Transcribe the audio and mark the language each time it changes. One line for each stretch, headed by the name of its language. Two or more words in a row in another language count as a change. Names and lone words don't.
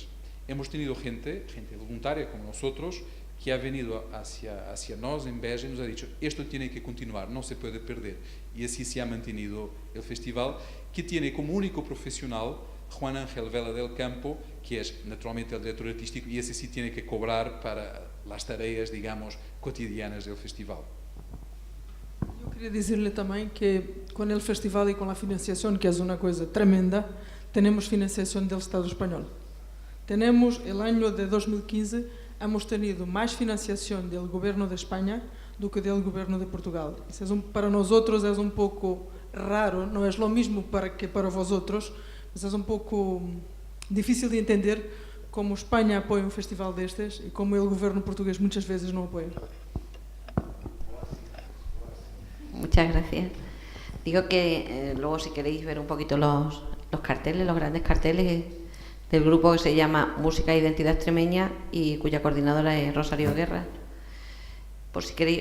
Spanish: Hemos tenido gente voluntaria como nosotros, que ha venido hacia nos en Beja y nos ha dicho, esto tiene que continuar, no se puede perder. Y así se ha mantenido el festival, que tiene como único profesional Juan Ángel Vela del Campo, que es naturalmente el director artístico, y ese sí tiene que cobrar para las tareas, digamos, cotidianas del festival.
Portuguese: Eu queria dizer-lhe também que com o festival e com a financiação, que é uma coisa tremenda, temos financiação do Estado espanhol. Temos, no ano de 2015,
Spanish: hemos tenido
Portuguese: mais financiação do governo de Espanha do que do governo de Portugal. Isso para nós outros é pouco raro, não é o mesmo que para vosotros, mas é pouco difícil de entender como Espanha apoia um festival destes e como o governo português muitas vezes não apoia.
Spanish: Muchas gracias. Digo que luego si queréis ver un poquito los carteles, los grandes carteles del grupo que se llama Música e Identidad Extremeña y cuya coordinadora es Rosario Guerra. Por si queréis...